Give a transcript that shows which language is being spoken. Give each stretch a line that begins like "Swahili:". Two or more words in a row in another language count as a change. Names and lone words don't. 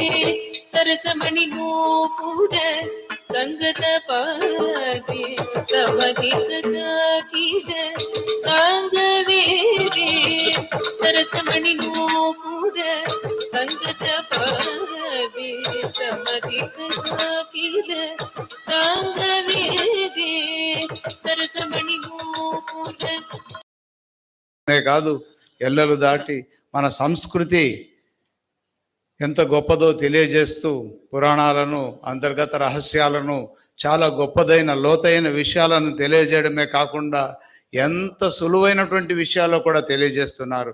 Sanskrit: सरसमणिनूपुर सङ्गतपादे समाधिगता किल साङ्गवेदे सरसमणिनूपुर सङ्गतपादे समाधिगता किल साङ्गवेदे सरसमणिनूपुर
Telugu: కాదు ఎల్లలు దాటి మన సంస్కృతి ఎంత గొప్పదో తెలియజేస్తూ పురాణాలను అంతర్గత రహస్యాలను చాలా గొప్పదైన లోతైన విషయాలను తెలియజేయడమే కాకుండా ఎంత సులువైనటువంటి విషయాలు కూడా తెలియజేస్తున్నారు.